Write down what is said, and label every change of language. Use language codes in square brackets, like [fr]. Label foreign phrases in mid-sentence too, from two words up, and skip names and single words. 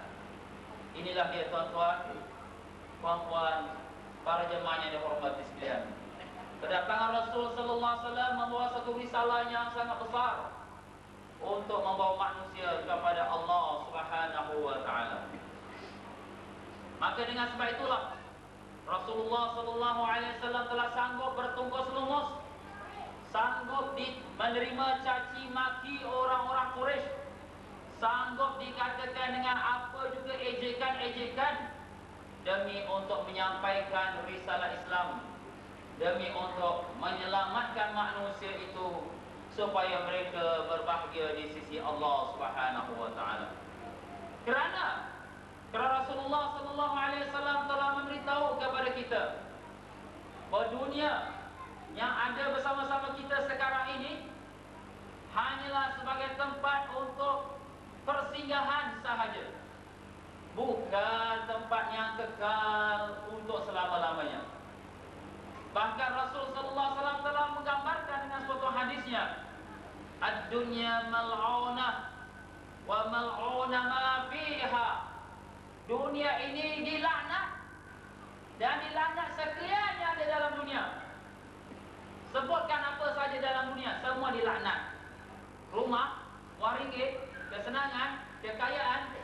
[ms] Inilah dia tuan-tuan, puan-puan, para jemaah yang dihormati sekalian. Kedatangan Rasul [ar] صلى الله عليه وسلم [ms] membawa satu risalah yang sangat besar untuk membawa manusia kepada Allah [ar] سبحانه وتعالى. [ms] Maka dengan sebab itulah Rasulullah [ar] صلى الله عليه وسلم [ms] telah sanggup bertungkus lumus, sanggup menerima caci maki orang-orang Quraisy, sanggup dikatakan dengan apa juga ejekan-ejekan demi untuk menyampaikan risalah Islam, demi untuk menyelamatkan manusia itu supaya mereka berbahagia di sisi Allah [ar] سبحانه وتعالى. [ms] Kerana Rasulullah [ar] صلى الله عليه وسلم [ms] telah memberitahu kepada kita bahawa dunia yang ada bersama-sama kita sekarang ini hanyalah sebagai tempat untuk persinggahan sahaja, bukan tempat yang kekal untuk selama-lamanya. Bahkan Rasul [ar] صلى الله عليه وسلم [ms] telah menggambarkan dengan suatu hadisnya, [ar] الدنيا ملعونة وملعون ما فيها. [ms] Dunia ini dilaknat dan dilaknat sekalian yang ada dalam dunia. Sebutkan apa saja dalam dunia, semua dilaknat. Rumah, wang ringgit, kesenangan, kekayaan,